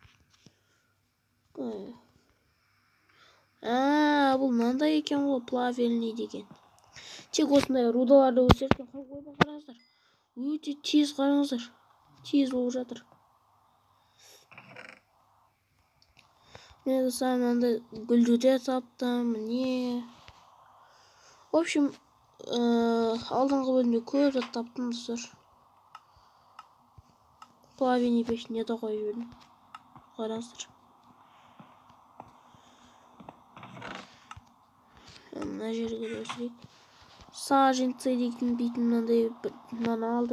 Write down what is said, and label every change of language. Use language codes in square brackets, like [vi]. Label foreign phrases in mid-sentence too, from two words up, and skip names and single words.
[kk] Бұл мынандай екен ғой, плавильный деген. Тек осындай рудаларды өсірген. Қойып қараңыздар. Өте тез қараңыздар. Тез болып жатыр. Мен достар мынандай гүлдуде таптым. [ru] Не? В общем, [kk] алдыңғы бөлімде көп зат таптым достар. Плавильный пешіне де қойып жібердім. Қараңыздар. Мына жерге өсірейік. Саженцы дейтін мынандай алдым.